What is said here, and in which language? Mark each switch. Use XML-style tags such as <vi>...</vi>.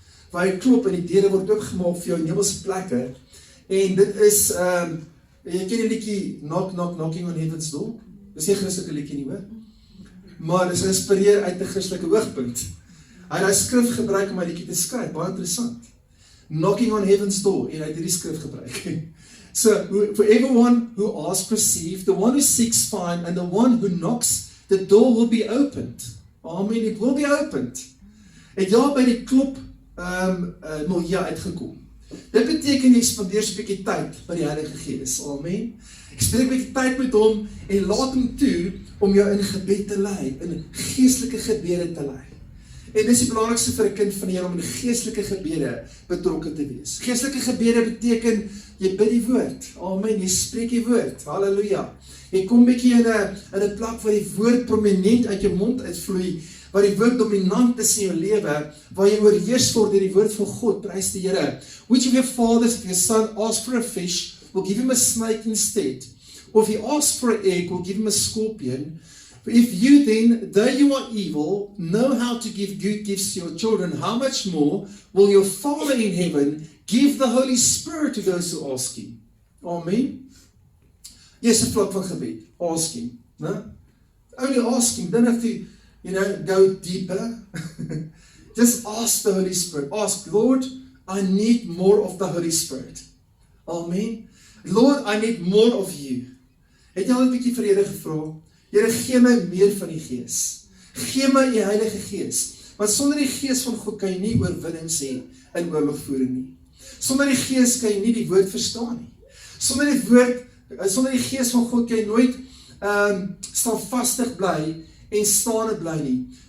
<af>Waar jy klop en die deure word oopgemaak vir jou in hemelse plekke. En dit is, jy ken die liedjie Knocking on Heaven's Door. Dis nie 'n Christelike liedjie nie, hoor. Maar dit is geïnspireer uit 'n Christelike hoogpunt. Hy het daai skrif gebruik om hy liedjie te skryf, baie interessant. Knocking on Heaven's Door, en hy het hierdie skrif gebruik.</af> <en>So, for everyone who asks, receive, the one who seeks, find, and the one who knocks, the door will be opened. Amen, it will be opened.</en> <af>Het jy by die klop uitgekom. Dit beteken jy spandeer so 'n bietjie tyd by die Heilige Gees. Amen. Ek spreek 'n bietjie tyd met hom en laat hom toe om jou in gebed te lei, in geestelike gebede te lei. En dis die belangrikste vir 'n kind van die Here om in geestelike gebede betrokke te wees. Geestelike gebede beteken jy bid die woord. Amen. Jy spreek die woord. Halleluja. Jy kom bietjie in 'n plek waar die woord prominent uit jou mond uitvloei, waar die woord dominant is in jou lewe, waar jy oorheers word deur die woord van God. Prys die Here.</af> <en>Which of your fathers, if your son asks for a fish, will give him a snake instead? Or if he asks for an egg, will give him a scorpion? If you then, though you are evil, know how to give good gifts to your children, how much more will your Father in heaven give the Holy Spirit to those who ask him?</en> <af>Amen. Yes, 'n vlak van gebed.</af> <en>Ask him. Only ask him. Don't have to, go deeper. Just ask the Holy Spirit. Ask, Lord, I need more of the Holy Spirit. Amen. Lord, I need more of you.</en> <af>Het jy al 'n bietjie vir Here gevra? Here, gee my meer van die Gees. Gee my die Heilige Gees. Want sonder die Gees van God kan jy nie oorwinnings hê in oorlogvoering nie. Sonder die Gees kan jy nie die woord verstaan nie. Sonder die Gees van God kan jy nooit standvastig bly en staande bly nie.</af>